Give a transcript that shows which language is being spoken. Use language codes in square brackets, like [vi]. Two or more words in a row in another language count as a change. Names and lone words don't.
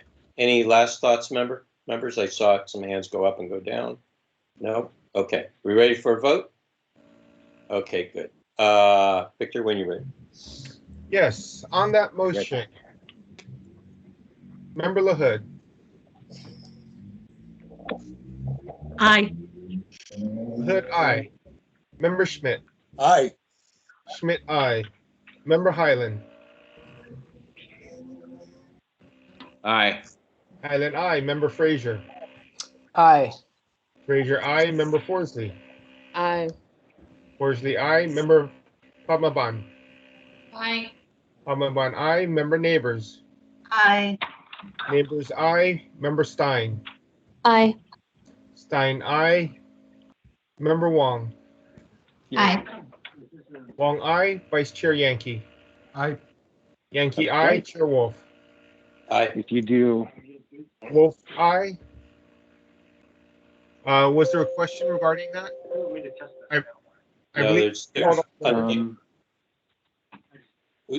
[en] Any last thoughts, members? I saw some hands go up and go down. No? Okay. We ready for a vote? Okay, good. Victor, when you're ready. Yes, on that motion. Member LaHood. Aye. LaHood, aye. Member Schmidt. Aye. Schmidt, aye. Member Highland. Aye. Highland, aye. Member Frazier. Aye. Frazier, aye. Member Forsley. Aye. Forsley, aye. Member Padmaban. Aye. Padmaban, aye. Member Neighbors. Aye. Neighbors, aye. Member Stein. Aye. Stein, aye. Member Wong. Aye. Wong, aye. Vice Chair Yankee. Aye. Yankee, That's aye. right. Chair Wolf. Aye. If you do, Wolf, aye. Was there a question regarding that? I No, believe there's I